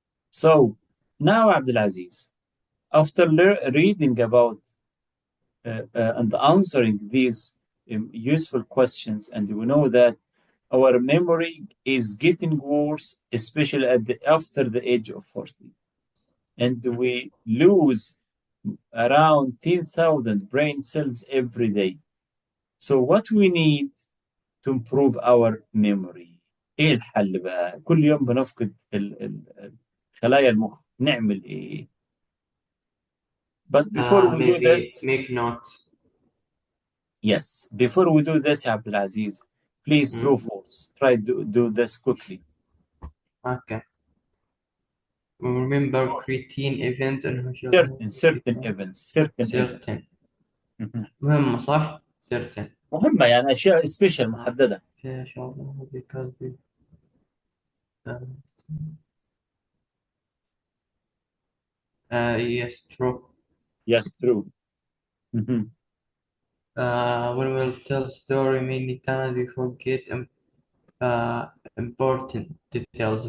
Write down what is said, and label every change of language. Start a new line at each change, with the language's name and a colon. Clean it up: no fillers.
English: So now, Abdulaziz, after reading about and answering these useful questions, and we know that our memory is getting worse, especially after the age of 40. And we lose around 10,000 brain cells every day. So what we need to improve our memory.
Arabic: ايه الحل بقى؟ كل يوم بنفقد خلايا المخ، نعمل ايه؟
English: But before we do Maybe this, make notes. yes, before we do this, Abdulaziz, please true false. Try to do this quickly. Okay. Remember creatine event and Certain events, certain events. certain.
Arabic: مهم. مهمة صح؟ certain. مهمة يعني أشياء سبيشال محددة. إن شاء الله
English: because we uh, yes true. Yes, true. Mhm. When we'll tell story many times we forget uh, important details.